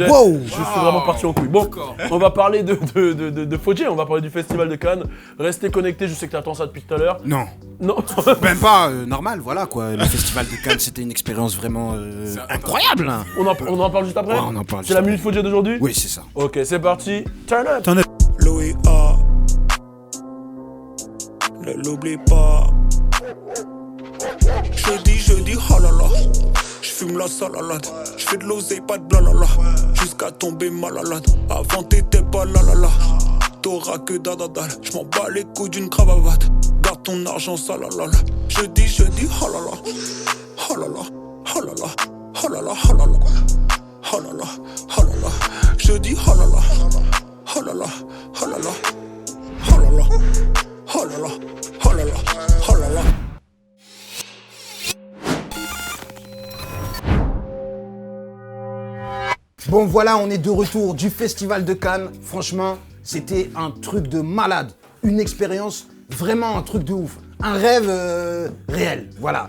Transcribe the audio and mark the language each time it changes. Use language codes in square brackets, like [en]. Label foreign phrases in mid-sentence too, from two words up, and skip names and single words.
[fr] Je suis vraiment parti en couille. Bon, on va parler de Fodje, on va parler du Festival de Cannes. Restez connectés, je sais que t'attends ça depuis tout à l'heure. Non. Non. Même pas normal, voilà quoi. Le festival de Cannes, c'était une expérience vraiment incroyable. Hein. On en parle juste après. Ouais, on en parle C'est juste la après. minute Fodje d'aujourd'hui. Oui, c'est ça. Ok, c'est parti. [en] Turn up. [fr] Louis A. Ne l'oublie pas. Jeudi, oh là là. J'fume la salalade. J'fais de l'oseille, pas de blalala. Jusqu'à tomber malade. Avant t'étais pas la la la. T'auras que dadadal. J'm'en bats les couilles d'une cravate. Garde ton argent salalala. Jeudi, oh là là. Oh là là. Oh là là. Oh là là. Oh là là. Oh là là. Oh là là. Jeudi, oh là là. Oh là là. Oh là là. Oh là là. Oh là là. Oh là là. Oh là là. Bon voilà, on est de retour du Festival de Cannes. Franchement, c'était un truc de malade. Une expérience, vraiment un truc de ouf. Un rêve réel, voilà.